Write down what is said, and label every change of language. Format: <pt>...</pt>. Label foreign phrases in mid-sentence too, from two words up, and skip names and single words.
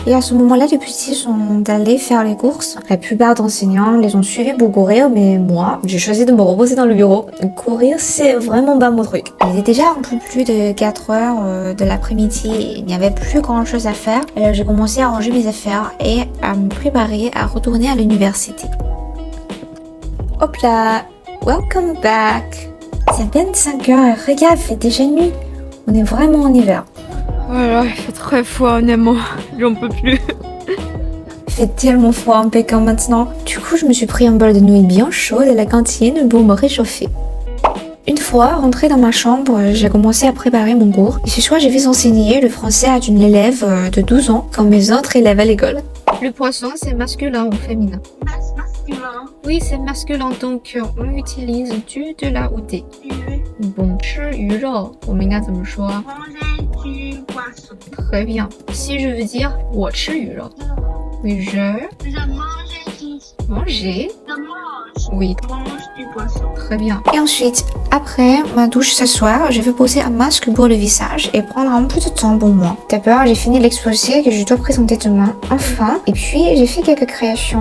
<fr>Et à ce moment-là, les petits sont allés faire les courses. La plupart d'enseignants les ont suivis pour courir, mais moi, j'ai choisi de me reposer dans le bureau. Courir, c'est vraiment pas mon truc. Il était déjà un peu plus de 4 heures de l'après-midi et il n'y avait plus grand-chose à faire. Alors j'ai commencé à ranger mes affaires et à me préparer à retourner à l'université. Hop là!</fr> <en>Welcome back!</en> <fr>C'est à peine 5 heures et regarde, il fait déjà nuit. On est vraiment en hiver. Voilà, il fait très froid, honnêtement. J'en peux plus. Il fait tellement froid en Pékin maintenant. Du coup, je me suis pris un bol de nouilles bien chaudes à la cantine pour me réchauffer. Une fois rentrée dans ma chambre, j'ai commencé à préparer mon cours. Et ce soir, je vais enseigner le français à une élève de 12 ans, comme mes autres élèves à l'école. Le poisson, c'est masculin ou féminin? Masculin. Oui, c'est masculin, donc on utilise du, de la ou des. Bon,</fr> <zh>吃鱼肉，我们应该怎么说？</zh> <fr>Manger du poisson. Très bien. Si je veux dire</fr> <zh>我吃鱼肉，</zh> <fr>mais je Je mange du. manger. Je mange. Oui. Je mange du poisson. Très bien. Et ensuite, après ma douche ce soir, je vais poser un masque pour le visage et prendre un peu de temps pour moi. D'abord, j'ai fini l'exposé que je dois présenter demain. Enfin, et puis j'ai fait quelques créations.</fr>